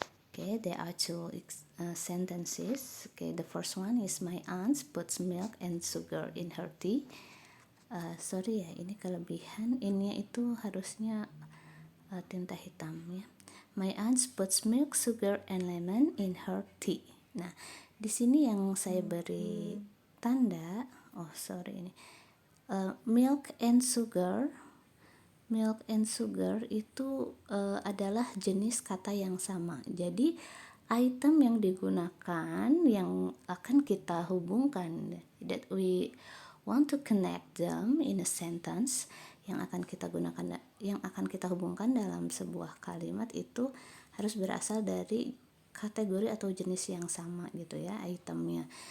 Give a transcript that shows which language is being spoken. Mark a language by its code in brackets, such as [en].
[en] Okay, there are two sentences. Okay, the first one is my aunt puts milk and sugar in her tea. [id] Sorry ya, ini kelebihan. Ini itu harusnya tinta hitam ya. [en] My aunt puts milk, sugar, and lemon in her tea. [id] Nah, di sini yang saya beri tanda, ini [en] milk and sugar. Milk and sugar [id] itu adalah jenis kata yang sama. Jadi item yang digunakan yang akan kita hubungkan, [en] that we want to connect them in a sentence, [id] yang akan kita gunakan, yang akan kita hubungkan dalam sebuah kalimat itu harus berasal dari kategori atau jenis yang sama gitu ya itemnya.